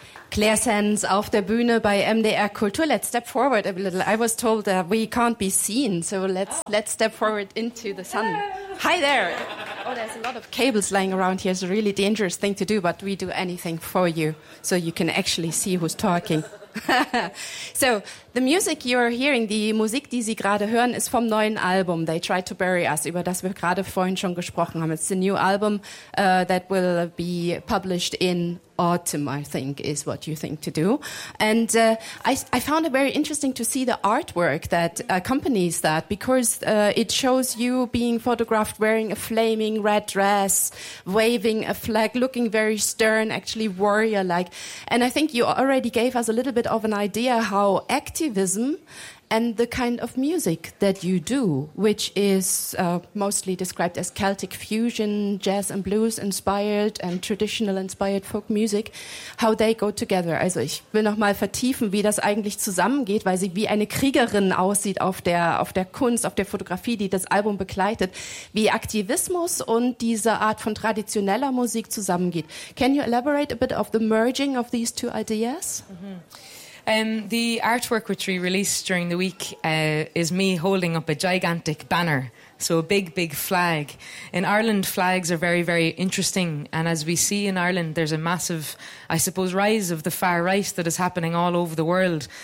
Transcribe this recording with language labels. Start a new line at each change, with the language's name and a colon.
German: Claire Sands auf der Bühne bei MDR Kultur.
English: Let's step forward a little. I was told that we can't be seen, so let's step forward into the sun. Hi there. Oh, there's a lot of cables lying around here. It's a really dangerous thing to do, but we do anything for you so you can actually see who's talking. So, the music you're hearing,
German: die Musik, die Sie gerade hören, ist vom neuen Album, They Tried to Bury Us, über das wir gerade vorhin schon gesprochen haben.
English: It's the new album that will be published in autumn, I think, is what you think to do. And I found it very interesting to see the artwork that accompanies that, because it shows you being photographed wearing a flaming red dress, waving a flag, looking very stern, actually warrior-like. And I think you already gave us a little bit of an idea how activism and the kind of music that you do, which is mostly described as Celtic fusion, jazz and blues inspired and traditional inspired folk music, how they go together.
German: Also ich will nochmal vertiefen, wie das eigentlich zusammengeht, weil sie wie eine Kriegerin aussieht auf der Kunst, auf der Fotografie, die das Album begleitet, wie Aktivismus und diese Art von traditioneller Musik zusammengeht.
English: Can you elaborate a bit of the merging of these two ideas? Mm-hmm. The artwork which we released during the week is me holding up a gigantic banner, so a big, big flag. In Ireland, flags are very, very interesting. And as we see in Ireland, there's a massive, I suppose, rise of the far right that is happening all over the world.